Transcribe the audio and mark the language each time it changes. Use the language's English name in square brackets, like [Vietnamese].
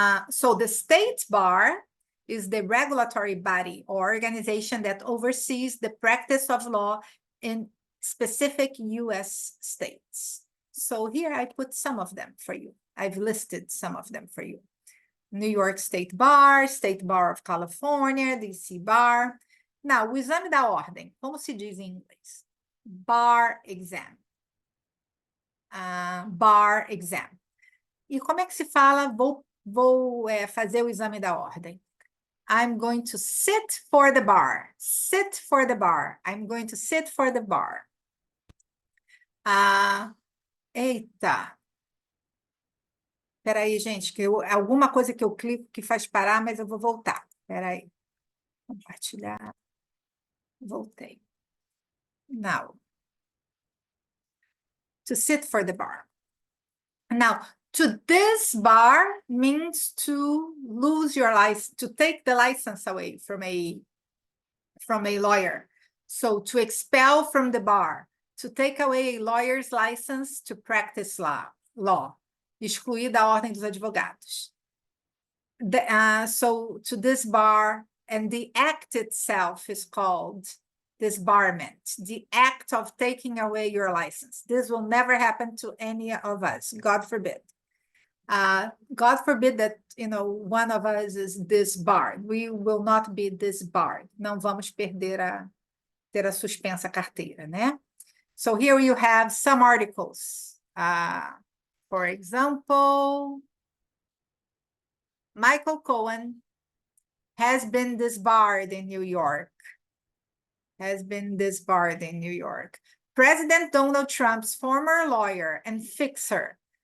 [English] So the state bar is the regulatory body or organization that oversees the practice of law in specific US states. So here I put some of them for you. I've listed some of them for you. New York State Bar, State Bar of California, DC Bar. [Portuguese] Now, o exame da ordem, como se diz em inglês? Bar exam. Bar exam. E como é que se fala? Vou fazer o exame da ordem. [English] I'm going to sit for the bar. Sit for the bar. I'm going to sit for the bar. [Portuguese] Eita. Espera aí, gente, que alguma coisa que eu clico que faz parar, mas eu vou voltar. Espera aí. Compartilhar. Voltei. Now. [English] To sit for the bar. Now, to disbar means to lose your license, to take the license away from a lawyer. So to expel from the bar, to take away a lawyer's license to practice law. [Portuguese] Excluir da ordem dos advogados. [English] So to disbar, and the act itself is called disbarment, the act of taking away your license. This will never happen to any of us, God forbid. God forbid that, one of us is disbarred. We will not be disbarred. [Portuguese] Não vamos ter a suspensa a carteira, né? [English] So here you have some articles. For example, Michael Cohen has been disbarred in New York. Has been disbarred in New York. President Donald Trump's former lawyer and fixer.